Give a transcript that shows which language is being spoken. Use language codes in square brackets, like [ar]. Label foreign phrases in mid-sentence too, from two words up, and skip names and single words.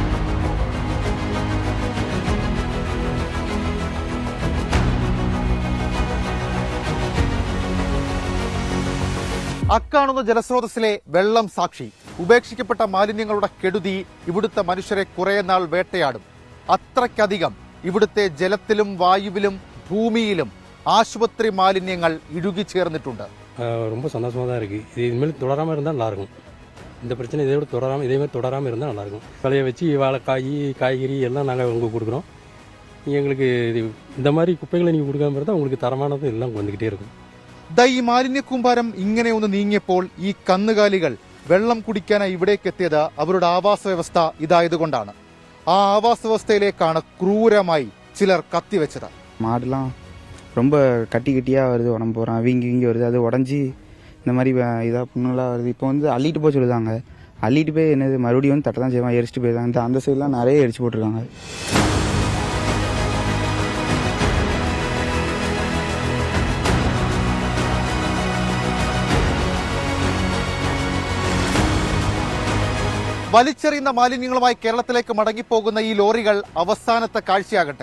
[ml] അക്കാണുന്ന ജലസ്രോതസ്സിലെ വെള്ളം സാക്ഷി. ഉപേക്ഷിക്കപ്പെട്ട മാലിന്യങ്ങളുടെ കെടുതി ഇവിടുത്തെ മനുഷ്യരെ കുറെ നാൾ വേട്ടയാടും. അത്രയ്ക്കധികം ഇവിടുത്തെ ജലത്തിലും വായുവിലും ഭൂമിയിലും ആശുപത്രി മാലിന്യങ്ങൾ ഇഴുകിച്ചേർന്നിട്ടുണ്ട്. [ta] ரொம்ப சந்தோஷமாக தான் இருக்குது. இது இனிமேல் தொடராமல் இருந்தால் நல்லாயிருக்கும். இந்த பிரச்சனை இதே மாதிரி தொடராமல் இருந்தால் நல்லாயிருக்கும். களையை வச்சு வாழைக்காய், காய்கறி எல்லாம் நாங்கள் உங்களுக்கு கொடுக்குறோம். எங்களுக்கு இந்த மாதிரி குப்பைகளை நீங்கள் கொடுக்காம இருந்தால் உங்களுக்கு தரமானது எல்லாம் வந்துக்கிட்டே இருக்கும். [ml] ഈ മാലിന്യ കൂമ്പാരം ഇങ്ങനെ ഒന്ന് നീങ്ങിയപ്പോൾ ഈ കന്നുകാലികൾ വെള്ളം കുടിക്കാനായി ഇവിടേക്ക് എത്തിയത് അവരുടെ ആവാസ വ്യവസ്ഥ ഇതായതുകൊണ്ടാണ്. ആ ആവാസ വ്യവസ്ഥയിലേക്കാണ് ക്രൂരമായി ചിലർ കത്തിവെച്ചത്. [ta] மாடுலாம் ரொம்ப கட்டியாக வருது, உடம்பு போகிறான், வீங்கி வருது, அது உடஞ்சி இந்த மாதிரி இதாக புண்ணெல்லாம் வருது. இப்போ அள்ளிட்டு போய் சொல்லுதாங்க. அள்ளிட்டு போய் என்னது மறுபடியும் தட்டை தான் செய்வான், எரிச்சிட்டு போயிருந்தாங்க. அந்த சைட்லாம் நிறைய எரிச்சு போட்டிருக்காங்க. [ml] വലിച്ചെറിയുന്ന മാലിന്യങ്ങളുമായി കേരളത്തിലേക്ക് മടങ്ങിപ്പോകുന്ന ഈ ലോറികൾ അവസാനത്തെ കാഴ്ചയാകട്ടെ.